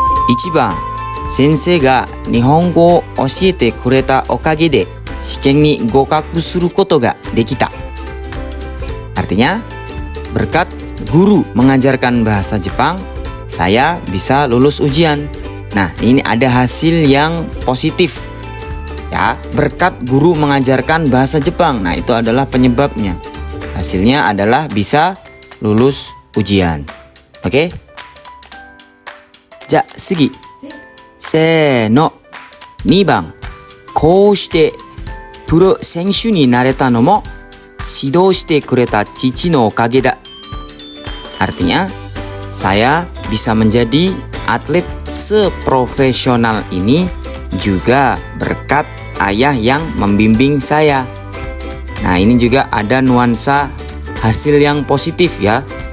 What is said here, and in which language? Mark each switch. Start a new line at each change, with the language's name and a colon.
Japanese: 1番、先生が日本語を教えてくれたおかげで試験に合格することができた.
Indonesian: Artinya, berkat guru mengajarkan bahasa Jepang, saya bisa lulus ujian. Nah, ini ada hasil yang positif. Ya, berkat guru mengajarkan bahasa Jepang. Nah, itu adalah penyebabnya. Hasilnya adalah bisa lulus ujian.
Japanese: Oke? Ja, sugi. Seno. 2番。こうしてプロ選手になれたのも指導してくれた父のおかげだ.
Indonesian: Artinya, saya bisa menjadi atlet seprofesional ini juga berkat ayah yang membimbing saya. Nah, ini juga ada nuansa hasil yang positif ya.